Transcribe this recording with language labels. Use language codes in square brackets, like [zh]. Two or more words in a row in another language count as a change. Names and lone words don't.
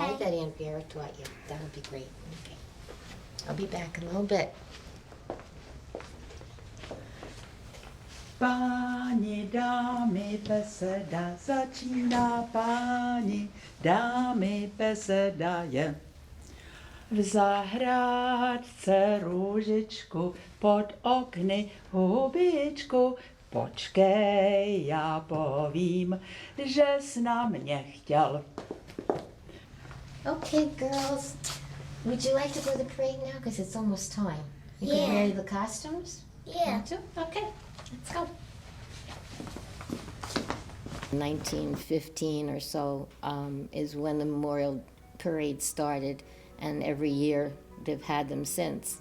[en] that Aunt Vera taught you. That would be great. Okay. I'll be back in a little bit. [cs] Páni, dámy, beseda začíná, páni, dámy, beseda je. V zahrádce růžičku, pod okny hubičku, počkej, já povím, že jsi na mě chtěl. [en] Okay, girls. Would you like to go to the parade now? Because it's almost time. You Yeah. can wear the costumes? Yeah. Want to? Okay, let's go. 1915 or so is when the Memorial Parade started, and every year they've had them since.